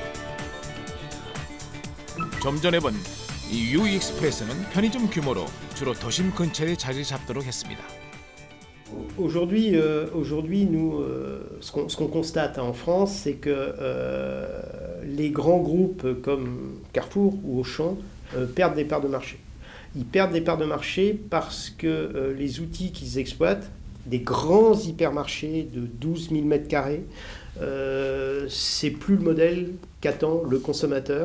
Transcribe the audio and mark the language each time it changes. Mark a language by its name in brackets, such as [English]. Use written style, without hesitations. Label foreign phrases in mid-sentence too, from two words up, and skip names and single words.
[Korean] 좀 전에 본 이 U 익스프레스는 편의점 규모로 주로 도심 근처에 자리 잡도록 했습니다. [French] Aujourd'hui, nous, ce qu'on constate en France, c'est que les grands groupes comme Carrefour ou Auchan perdent des parts de marché. Ils perdent des parts de marché parce que les outils qu'ils exploitent, des grands hypermarchés de 12 000 m², c'est plus le modèle qu'attend le consommateur.